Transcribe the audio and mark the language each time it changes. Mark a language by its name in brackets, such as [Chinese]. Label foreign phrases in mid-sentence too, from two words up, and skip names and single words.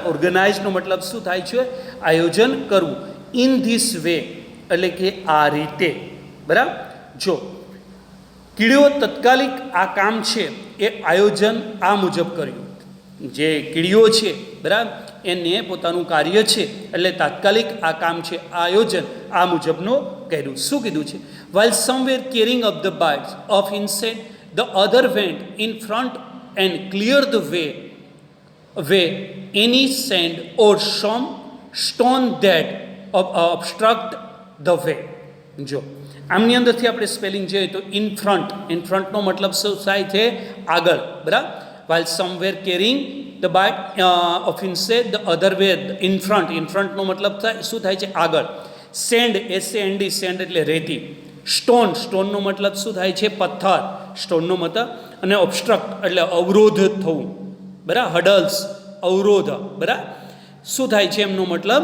[Gujarati] ઓર્ગેનાઇઝનો મતલબ શું થાય છે? આયોજન કરવું. [English] in this way [Gujarati] એટલે કે આ રીતે, બરાબર. જો કીડીઓ તત્કાલિક આ કામ છે એ આયોજન આ મુજબ કર્યું. જે કીડીઓ છે, બરાબર, એને પોતાનું કાર્ય છે એટલે તાત્કાલિક આ કામ છે આયોજન આ મુજબનો કર્યું. શું કીધું છે? [English] while some were carrying up the bites of insect, the other went in front and cleared the way any sand or some stone that obstruct the way. [Gujarati] જો આમની અંદરથી આપણે સ્પેલિંગ જોઈએ તો [English] in frontનો [Gujarati] મતલબ શું થાય છે? આગળ, બરાબર. [English] while some were carrying the bite of insect, the other were in front [Gujarati] નો મતલબ શું થાય છે? આગળ. સેન્ડ, SAND, સેન્ડ એટલે રેતી. સ્ટોનનો મતલબ શું થાય છે? પથ્થર, સ્ટોનનો મતલબ. અને ઓબ્સ્ટ્રક્ટ એટલે અવરોધ થવું, બરાબર. હડલ્સ, અવરોધ, બરાબર. શું થાય છે એમનો મતલબ?